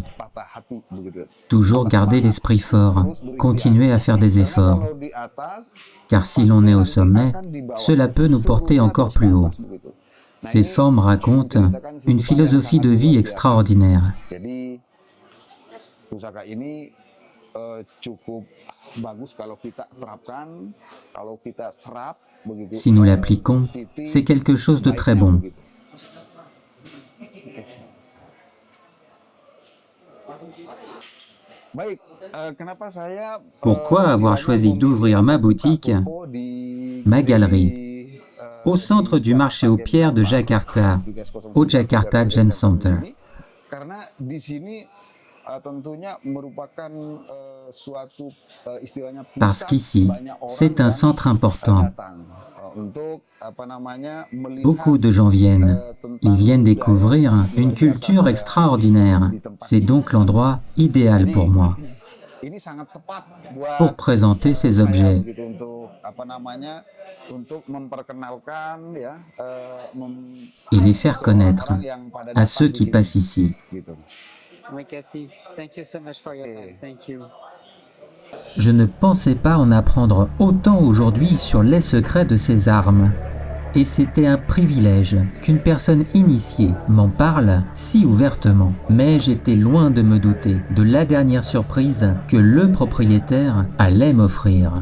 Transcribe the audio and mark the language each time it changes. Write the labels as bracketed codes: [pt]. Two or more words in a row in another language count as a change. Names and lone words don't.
[fr] Toujours garder l'esprit fort, continuer à faire des efforts. Car si l'on est au sommet, cela peut nous porter encore plus haut. Ces formes racontent une philosophie de vie extraordinaire. [id] cukup bagus kalau kita terapkan, kalau kita serap begitu. [fr] Si nous l'appliquons, c'est quelque chose de très bon. [id] begitu. Baik, kenapa saya [fr] Pourquoi avoir choisi d'ouvrir ma boutique, ma galerie, au centre du marché aux pierres de Jakarta, au Jakarta Gem Center? [id] Karena di sini tentunya merupakan suatu istilahnya [fr] Parce [id] pusat [fr] qu'ici, [id] banyak orang [fr] c'est un [id] yang, [fr] centre important. [id] datang untuk melihat [fr] Beaucoup de gens viennent. Ils viennent découvrir une culture extraordinaire. C'est donc l'endroit idéal pour moi, [id] ini sangat tepat buat [fr] pour présenter ces [id] saya [fr] objets [id] begitu untuk untuk memperkenalkan ya [fr] et les faire connaître [id] orang yang pada [fr] à [id] datang [fr] ceux [id] di [fr] qui [id] sini, [fr] passent ici. [id] gitu. [en] Cassie, thank you so much for your time. Thank you. [fr] Je ne pensais pas en apprendre autant aujourd'hui sur les secrets de ces armes. Et c'était un privilège qu'une personne initiée m'en parle si ouvertement. Mais j'étais loin de me douter de la dernière surprise que le propriétaire allait m'offrir.